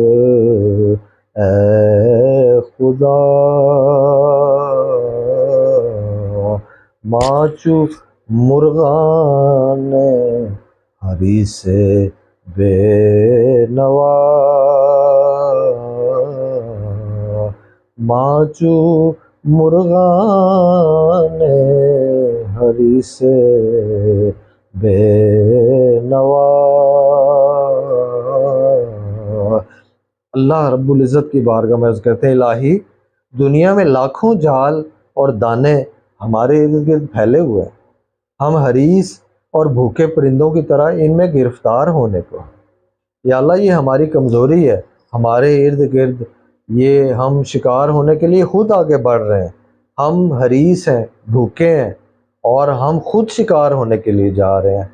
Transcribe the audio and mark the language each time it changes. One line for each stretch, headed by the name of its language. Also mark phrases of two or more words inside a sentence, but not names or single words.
Persian: اے خدا، ماچو مرغان حریص بے نوا، ماچو مرغان حریص بے نوا۔
Urdu: اللہ رب العزت کی بارگاہ میں عرض کرتے ہیں، الہی دنیا میں لاکھوں جال اور دانے ہمارے ارد گرد پھیلے ہوئے ہیں، ہم حریص اور بھوکے پرندوں کی طرح ان میں گرفتار ہونے کو، یا اللہ یہ ہماری کمزوری ہے، ہمارے ارد گرد یہ ہم شکار ہونے کے لیے خود آگے بڑھ رہے ہیں، ہم حریص ہیں، بھوکے ہیں، اور ہم خود شکار ہونے کے لیے جا رہے ہیں۔